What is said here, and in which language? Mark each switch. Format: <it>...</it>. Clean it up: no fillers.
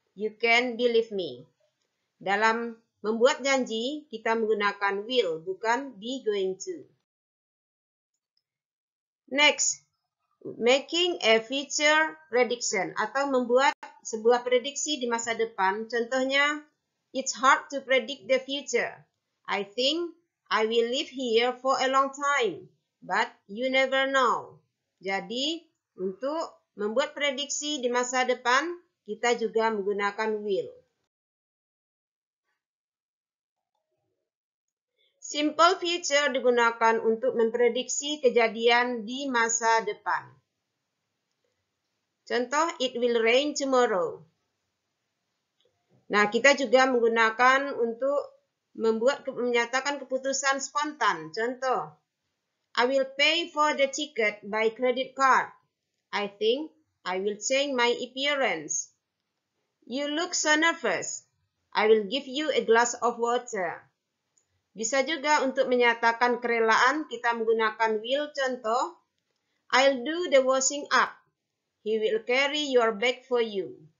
<en>You can believe me.</en> <id>Dalam membuat janji, kita menggunakan will, bukan be going to. Next,</id> <en>making a future prediction</en> <id>atau membuat sebuah prediksi di masa depan. Contohnya,</id> <en>it's hard to predict the future. I think I will live here for a long time, but you never know.</en> <id>Jadi, untuk membuat prediksi di masa depan, kita juga menggunakan will. Simple future digunakan untuk memprediksi kejadian di masa depan. Contoh,</id> <en>it will rain tomorrow.</en> <id>Nah, kita juga menggunakan untuk menyatakan keputusan spontan. Contoh,</id> <en>I will pay for the ticket by credit card. I think I will change my appearance. You look so nervous. I will give you a glass of water.</en> <id>Bisa juga untuk menyatakan kerelaan, kita menggunakan will. Contoh,</id> <en>I'll do the washing up. He will carry your bag for you.</en>